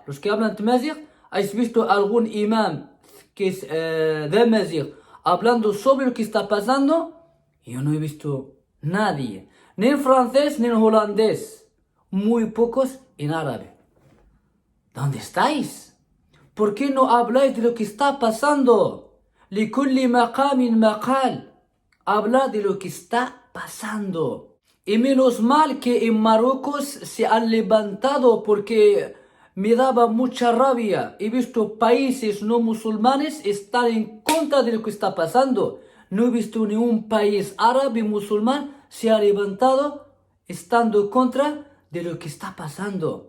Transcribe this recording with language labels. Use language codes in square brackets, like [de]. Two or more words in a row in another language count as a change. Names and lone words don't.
[es] Los que hablan tmazigh, ¿has visto algún imam que es de Mazigh hablando sobre lo que está pasando? Yo no he visto nadie. Ni en francés ni en holandés. Muy pocos en árabe. ¿Dónde estáis? ¿Por qué no habláis de lo que está pasando? [ar] لِكُلِّ مَقَامٍ مَقَالٍ. [es] Habla de lo que está pasando. Y menos mal que en Marruecos se han levantado, porque me daba mucha rabia. He visto países no musulmanes estar en contra de lo que está pasando. No he visto ni un país árabe musulmán se ha levantado estando en contra de lo que está pasando.